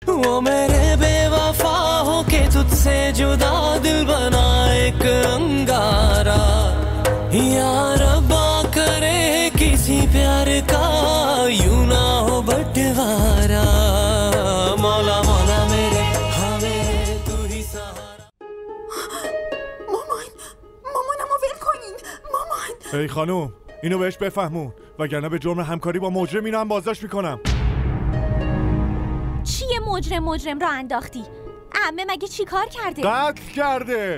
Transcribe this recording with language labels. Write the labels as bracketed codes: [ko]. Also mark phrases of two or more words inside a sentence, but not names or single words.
[hi] वो मेरे बेवफा हो के तुझसे जुदा दिल बना एक अंगारा या रब्बा करे किसी प्यार का यूं ना हो बंटवारा मौला मौला मेरे हाँ मेरे तू ही सहारा [fa] مامانمو ول کنین مامان. ای خانوم اینو بهش بفهمون وگرنه به جرم همکاری با مجرم اینو هم بازداشت میکنم. چیه مجرم را انداختی؟ عمه مگه چی کار کرده؟ قتل کرده.